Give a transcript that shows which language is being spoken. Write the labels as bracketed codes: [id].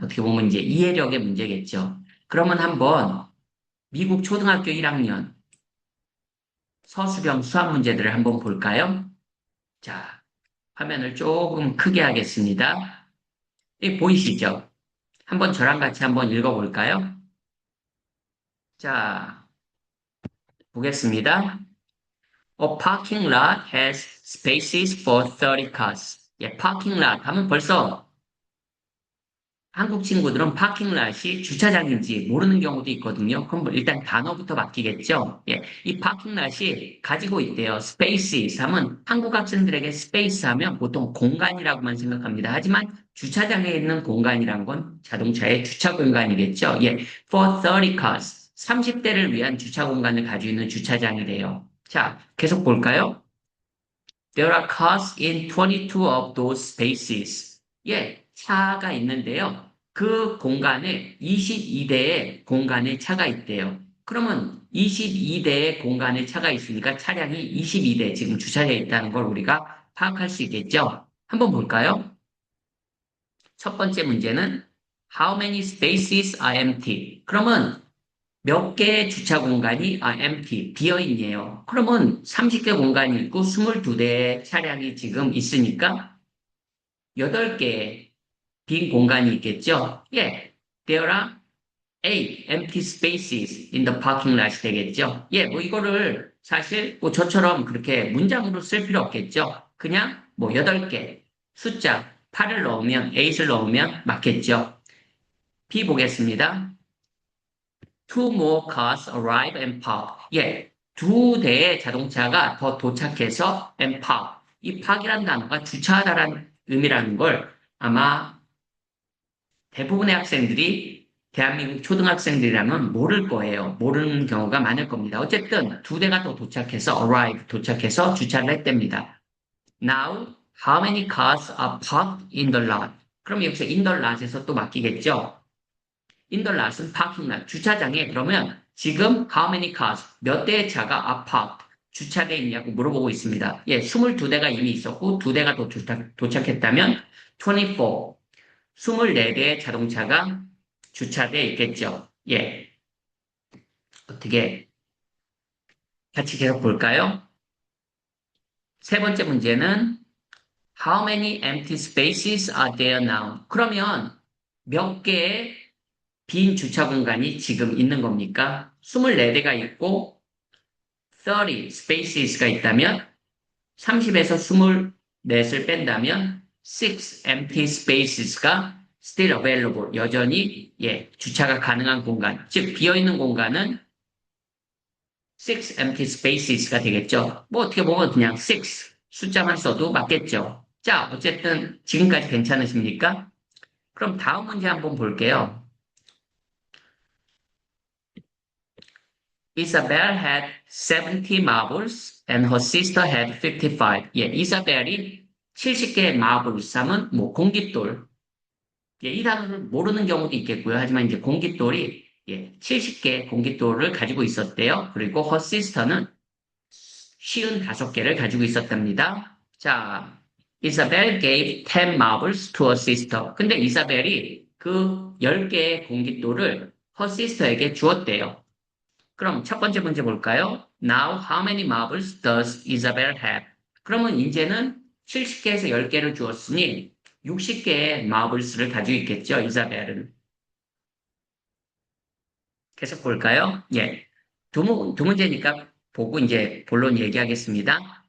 [ko] 어떻게 보면 이제 이해력의 문제겠죠. 그러면 한번 미국 초등학교 1학년 서술형 수학 문제들을 한번 볼까요? 자, 화면을 조금 크게 하겠습니다. 보이시죠? 한번 저랑 같이 한번 읽어볼까요? 자, 보겠습니다. [en] A parking lot has spaces for 30 cars. [ko] 예, parking lot 하면 벌써 한국 친구들은 파킹랏이 주차장인지 모르는 경우도 있거든요. 그럼 뭐 일단 단어부터 바뀌겠죠. 예, 이 파킹랏이 가지고 있대요. spaces 하면 한국 학생들에게 space 하면 보통 공간이라고만 생각합니다. 하지만 주차장에 있는 공간이란 건 자동차의 주차 공간이겠죠. 예, for 30 cars. 30대를 위한 주차 공간을 가지고 있는 주차장이래요. 자, 계속 볼까요? [en] There are cars in 22 of those spaces. [ko] 예, 차가 있는데요. 그 공간에 22대의 공간에 차가 있대요. 그러면 22대의 공간에 차가 있으니까 차량이 22대 지금 주차되어 있다는 걸 우리가 파악할 수 있겠죠? 한번 볼까요? 첫 번째 문제는 [en] How many spaces are empty? [ko] 그러면 몇 개의 주차 공간이 empty, 비어있네요. 그러면 30개 공간이 있고 22대의 차량이 지금 있으니까 8개의 빈 공간이 있겠죠? [en] 예, there are 8 empty spaces in the parking lot [ko] 되겠죠? 예, 뭐 이거를 사실 뭐 저처럼 그렇게 문장으로 쓸 필요 없겠죠? 그냥 뭐 8개 숫자 8을 넣으면 8을 넣으면 맞겠죠? B 보겠습니다. [en] Two more cars arrive and park. [ko] 예, 2대의 자동차가 더 도착해서 [en] and park. [ko] 이 park이라는 단어가 주차하다라는 의미라는 걸 아마 대부분의 학생들이 대한민국 초등학생들이라면 모를 거예요. 모르는 경우가 많을 겁니다. 어쨌든 2대가 더 도착해서 arrive, 도착해서 주차를 했답니다. [en] Now, how many cars are parked in the lot? [ko] 그럼 여기서 [en] in the lot [ko] 에서 또 맡기겠죠? 인더랏은 파킹랏, 주차장에 그러면 지금 [en] how many cars, [ko] 몇 대의 차가 [en] are parked, [ko] 주차되어 있냐고 물어보고 있습니다. 예, 22대가 이미 있었고 2대가 더 도착했다면 24, 24대의 자동차가 주차되어 있겠죠. 예, 어떻게 같이 계속 볼까요? 세 번째 문제는 [en] how many empty spaces are there now? [ko] 그러면 몇 개의 빈 주차 공간이 지금 있는 겁니까? 24대가 있고 30 spaces가 있다면 30에서 24을 뺀다면 [en] 6 empty spaces [ko] 가 [en] still available [ko] 여전히 예, 주차가 가능한 공간 즉 비어있는 공간은 6 empty spaces가 되겠죠. 뭐 어떻게 보면 그냥 6 숫자만 써도 맞겠죠. 자, 어쨌든 지금까지 괜찮으십니까? 그럼 다음 문제 한번 볼게요. [en] Isabel had 70 marbles and her sister had 55. [ko] 예, 이사벨이 70개의 marbles 하면 뭐 공깃돌. 예, 이 단어를 모르는 경우도 있겠고요. 하지만 이제 공깃돌이 70개 공깃돌을 가지고 있었대요. 그리고 her sister는 55개를 가지고 있었답니다. [en] 자, Isabel gave 10 marbles to her sister. [ko] 근데 이사벨이 그 10개의 공깃돌을 [en] her sister [ko] 에게 주었대요. 그럼 첫 번째 문제 볼까요? [en] Now, how many marbles does Isabel have? [ko] 그러면 이제는 70개에서 10개를 주었으니 60개의 marbles를 가지고 있겠죠, 이사벨은. 계속 볼까요? 예. 두 문제니까 보고 이제 본론 얘기하겠습니다.